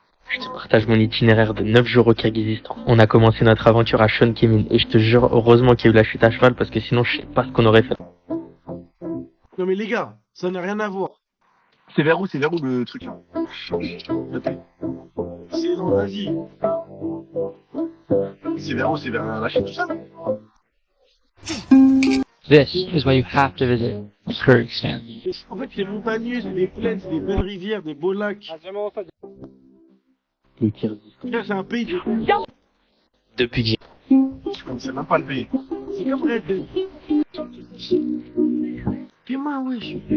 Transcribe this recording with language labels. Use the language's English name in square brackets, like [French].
[French] Je te partage mon itinéraire de 9 jours au Kyrgyzstan. On a commencé notre aventure à Shonkemin et je te jure, heureusement qu'il y a eu la chute à cheval parce que sinon je sais pas ce qu'on aurait fait. Non, mais les gars, ça n'a rien à voir. C'est vers où le truc là? Le pays. C'est dans l'Asie. C'est vers la Chine, tout ça? [English] This is why you have to visit Kyrgyzstan. [French] En fait, c'est montagneux, c'est des plaines, c'est des belles rivières, des beaux lacs. Le Kyrgyzstan. Frère, c'est un pays de... Depuis que j'ai... Je connaissais même pas le pays. C'est comme Red Dead. Fais-moi, wesh.